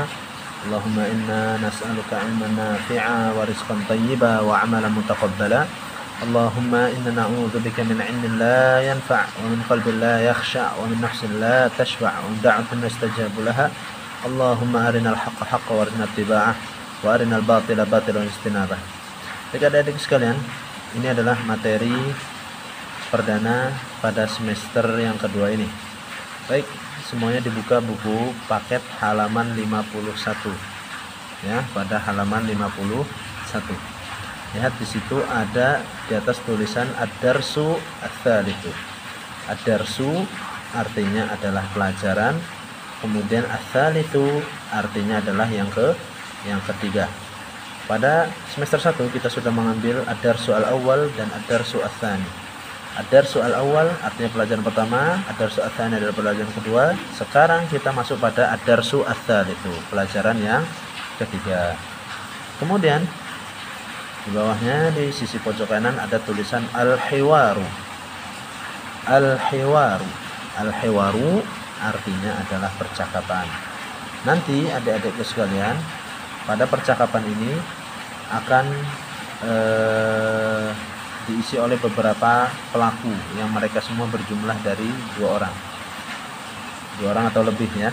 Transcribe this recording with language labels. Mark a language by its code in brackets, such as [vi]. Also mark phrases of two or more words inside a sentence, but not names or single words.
[ar] اللهم إنا نسألك علما نافعا ورزقا طيبا وعملا متقبلا. اللهم إنا نعوذ بك من علم لا ينفع ومن قلب لا يخشع ومن نفس لا تشبع ومن دعوة لا يستجاب لها. اللهم أرنا الحق حقا وارزقنا اتباعه وأرنا الباطل باطلا اجتنابه. [id] Baik adik-adik sekalian, ini adalah materi perdana pada semester yang kedua ini. Baik, semuanya dibuka buku paket halaman 51. Ya, pada halaman 51. Lihat di situ ada di atas tulisan [ar] الدرس الثالث. [id] Ad-darsu artinya adalah pelajaran, kemudian ats-tsalitsu artinya adalah yang ketiga. Pada semester 1 kita sudah mengambil [ar] الدرس الأول [id] dan [ar] الدرس الثاني. الدرس الأول [id] artinya pelajaran pertama, [ar] الدرس الثاني [id] adalah pelajaran kedua. Sekarang kita masuk pada [ar] الدرس الثالث, [id] pelajaran yang ketiga. Kemudian di bawahnya di sisi pojok kanan ada tulisan al-hiwaru. Al-hiwaru. Al-hiwaru artinya adalah percakapan. Nanti adik-adikku sekalian, pada percakapan ini akan diisi oleh beberapa pelaku yang mereka semua berjumlah dari dua orang atau lebih ya.